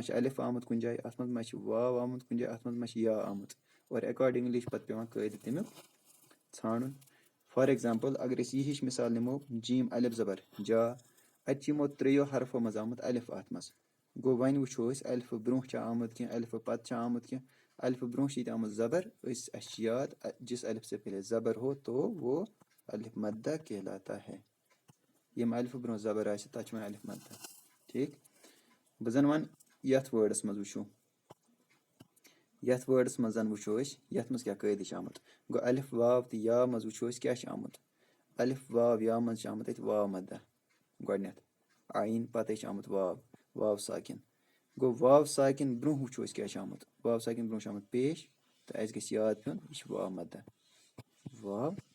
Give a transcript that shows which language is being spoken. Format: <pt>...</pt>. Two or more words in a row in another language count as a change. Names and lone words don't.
<ks>چھِ الف آمُت کُنہِ جایہِ اَتھ منٛز ما چھِ واو آمُت کُنہِ جایہِ اَتھ منٛز ما چھِ یا آمُت اور ایٚکاڈِنٛگلی چھِ پَتہٕ پیٚوان قٲیدٕ تَمیُک ژھانٛڈُن</ks> <en>for example</en> <ks>اگر أسۍ یہِ ہِش مِثال نِمو جیٖم الف زبر جا اَتہِ چھِ یِمو ترٛیٚیو حرفو منٛز آمُت الف اَتھ منٛز گوٚو وۄنۍ وٕچھو أسۍ الفہٕ برونٛہہ چھا آمُت کینٛہہ الفہٕ پَتہٕ چھا آمُت کینٛہہ الفہٕ برونٛہہ چھِ ییٚتہِ آمُت زبر اَسہِ چھِ یاد</ks> <ur>جِس الف سے پہلے زبر ہو تو وہ الف مدہ کہلاتا ہے</ur> <ks>ییٚمہِ الفہٕ برونٛہہ زبر آسہِ تَتھ چھِ وَنان الف مدہ ٹھیٖک بہٕ زَن وَنہٕ یَتھ وٲڈَس منٛز وٕچھو یَتھ وٲڈَس منٛز زَن وٕچھو أسۍ یَتھ منٛز کیٛاہ قٲیدٕ چھِ آمُت گوٚو الف واو تہٕ یا منٛز وٕچھو أسۍ کیٛاہ چھِ آمُت الف واو یا منٛز چھِ آمُت اَتہِ واو مدہ گۄڈنٮ۪تھ آیٖن پَتَے چھِ آمُت واو ساکِن گوٚو واو ساکِن برونٛہہ وٕچھو أسۍ کیٛاہ چھِ آمُت واو ساکِن برونٛہہ چھُ آمُت پیش تہٕ اَسہِ گژھِ یاد پیوٚن یہِ چھِ واو مدہ گوٚو</ks>